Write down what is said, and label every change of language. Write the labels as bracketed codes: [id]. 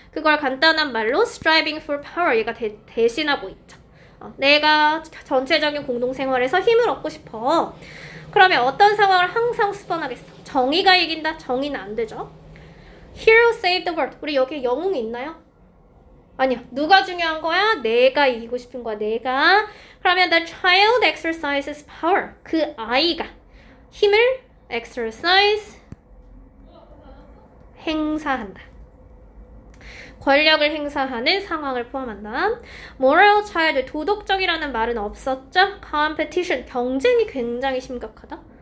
[ko] 그걸 간단한 말로 [en] striving for power [ko] 얘가 대신하고 있죠. 내가 전체적인 공동생활에서 힘을 얻고 싶어. 그러면 어떤 상황을 항상 수반하겠어? 정의가 이긴다? 정의는 안 되죠. [en] Hero save the world. [ko] 우리 여기에 영웅이 있나요? 아니야. 누가 중요한 거야? 내가 이기고 싶은 거야. 내가. 그러면 [en] the child exercises power. [ko] 그 아이가 힘을 exercise 행사한다. 권력을 행사하는 상황을 포함한다. [en] moral child, [ko] 도덕적이라는 말은 없었죠? competition, 경쟁이 굉장히 심각하다.